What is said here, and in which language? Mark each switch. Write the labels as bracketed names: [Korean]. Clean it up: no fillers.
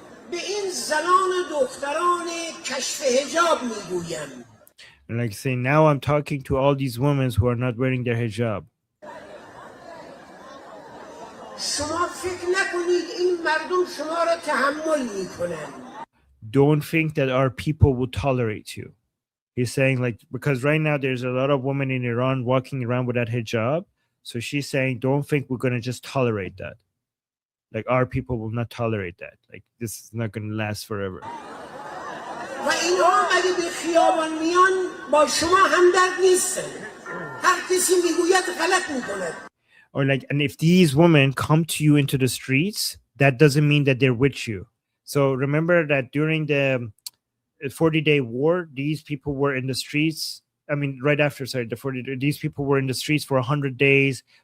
[Persian] به این زنان و دختران کشف حجاب میگویم. [English] And like saying, now I'm talking to all these women who are not wearing their hijab. [Persian] شما فکر نکنید این مردم شما را تحمل میکنن. [English] Don't think that our people will tolerate you. He's saying, like, because right now there's a lot of women in Iran walking around without hijab. So she's saying, don't think we're going to just tolerate that. Like, our people will not tolerate that. Like, this is not going to last forever. [Persian] و اینها مگه به خیابان میان با شما همدرد نیستن. هر کسی میگوید غلط میکند. [English] Or like, and if these women come to you into the streets, that doesn't mean that they're with you. So remember that during the 40-day war, these people were in the streets. I mean, right after, sorry, the 40, these people were in the streets for 100 days.